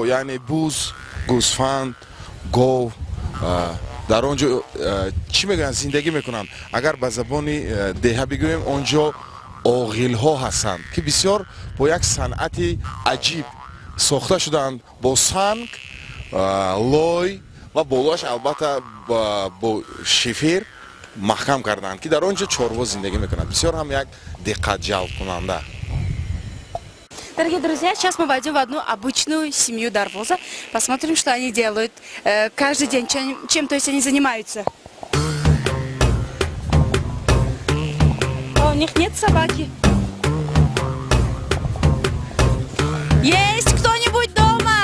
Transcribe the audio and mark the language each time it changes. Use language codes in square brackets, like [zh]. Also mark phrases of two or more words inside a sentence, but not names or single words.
[tg] яъне буз гӯсфанд гов дар онҷо чӣ мегӯянд зиндагӣ мекунанд агар ба забони деҳа бигӯем онҷо оғилҳо ҳастанд ки бисёр бо як санъати аҷиб сохта шудаанд бо санг лой ва болоаш албатта бо шифир маҳкам карданд ки дар онҷо чорво зиндагӣ мекунанд бисёр ҳам як диққатҷалбкунанда. [ru] Дорогие друзья, сейчас мы войдем в одну обычную семью Дарвоза. Посмотрим, что они делают каждый день, чем то есть они занимаются. У них нет собаки. Есть кто-нибудь дома?